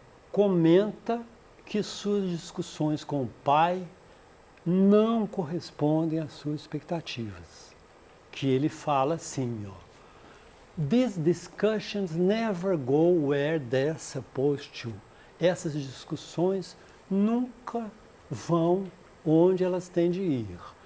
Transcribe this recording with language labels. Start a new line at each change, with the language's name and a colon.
Portuguese: Comenta que suas discussões com o pai não correspondem às suas expectativas. Que ele fala assim, ó.
English: These discussions never go where they're supposed to.
Portuguese: Essas discussões nunca vão onde elas têm de ir.